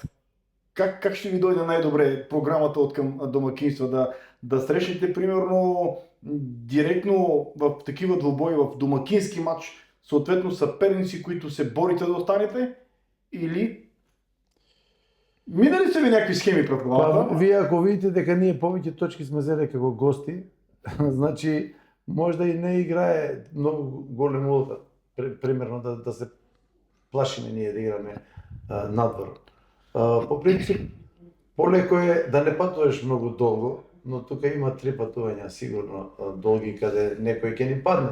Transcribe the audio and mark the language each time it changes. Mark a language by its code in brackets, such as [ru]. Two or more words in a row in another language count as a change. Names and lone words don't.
[bg] Как ще ви дойде най-добре програмата от към домакинства? Да срещнете примерно директно в такива двубои в домакински матч, съответно съперници, които се борите да останете, или минали са ви някакви схеми пред главата? [mk] Вие ако видите дека ние повеќе точки сме взели како гости, значи може да и не играе много голем улога, примерно да се плашиме ние да играме надвор. По принцип, полеко е да не патуваш много долго, но тука има 3 патувања сигурно долги каде некој ќе ни падне.